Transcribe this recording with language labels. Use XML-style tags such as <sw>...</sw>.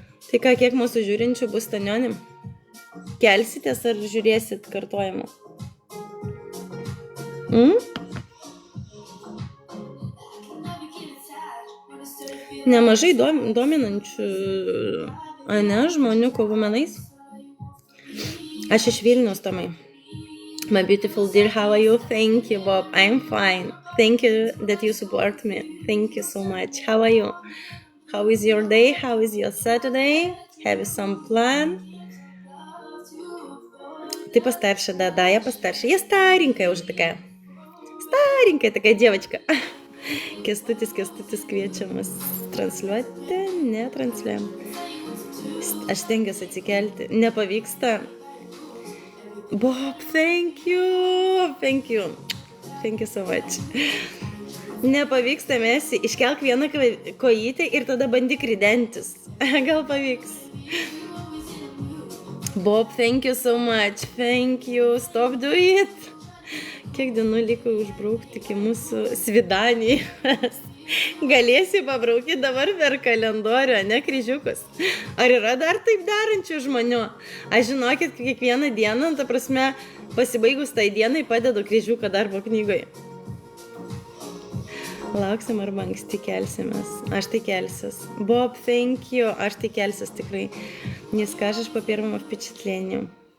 <lt>Tai ką, kiek mūsų žiūrinčių bus Tanionim? Kelsitės ar žiūrėsit kartojimą? Nemažai dominančių, ne, žmonių kovų menais. Aš iš Vilniaus, Tomai.</lt> <en>My beautiful dear, how are you? Thank you, Bob. I'm fine. Thank you that you support me. Thank you so much. How are you? How is your day? How is your Saturday? Have you some plan?</en> <ru>Ты постарше, да, я постарше. Я старенькая уже такая. Старенькая такая девочка.</ru> <lt>Кęstutis kviečiamas transliuoti. Ne, transliuojam. Aš stengiuosi atsikelti. Nepavyksta.</lt> <en>Bob, thank you. Thank you. Thank you so much.</en> <lt>Nepavyksta, Mesi, iškelk vieną kojytę ir tada bandyk ridentis. Gal pavyks.</lt> <en>Bob, thank you so much. Thank you. Stop do it.</en> <lt>Kiek dienų liko užbraukti iki mūsų svidanijos. Galėsi pabraukyti dabar per kalendorių, ne kryžiukus. Ar yra dar taip darančių žmonių? Aš žinokit, kiekvieną dieną, ta prasme, pasibaigus tai dienai padedu kryžiuką darbo knygoje. Lauksim arba anksti kelsimės. Aš tai kelsiuos.</lt> <en>Bob, thank you.</en> <lt>Aš tai kelsiuos tikrai.</lt> <ru>Не скажешь по первому впечатлению.</ru>